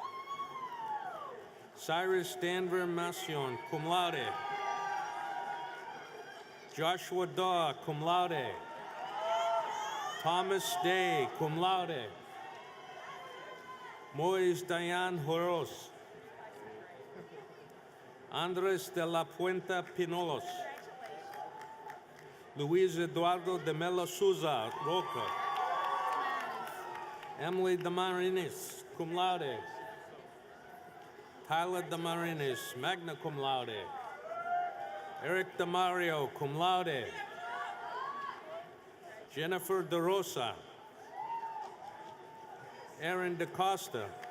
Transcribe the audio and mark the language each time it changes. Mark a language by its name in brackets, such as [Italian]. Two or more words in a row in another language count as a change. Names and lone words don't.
[English] Cyrus Danver Masion, [Latin] cum laude. [English] Joshua Daw, [Latin] cum laude. [English] Thomas Day, [Latin] cum laude. [English] Moise Diane Horos. Andres de la Puenta Pinolos. Luis Eduardo de Melo Souza, Roca. Emily Damarinis, [Latin] cum laude. [English] Tyler Damarinis, [Latin] magna cum laude. [English] Eric Damario, [Latin] cum laude. [English] Jennifer DeRosa. Aaron DaCosta.